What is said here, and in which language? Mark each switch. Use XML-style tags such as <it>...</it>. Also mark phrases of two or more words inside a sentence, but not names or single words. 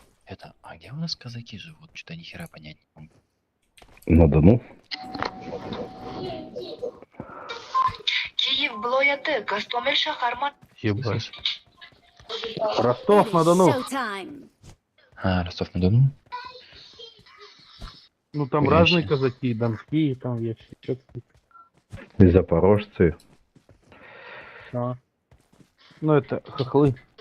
<ru>Это, а где у нас казаки живут? Что-то ни хера понять не могу. На Дону.</ru> <uz>Киев viloyati Gostomel shahar</uz> <ru>Ебать. Ростов-на-Дону. Showtime. А, Ростов-на-Дону? Ну там Конечно. разные казаки, донские, там есть что-то. И запорожцы. А. Ну это хохлы.</ru>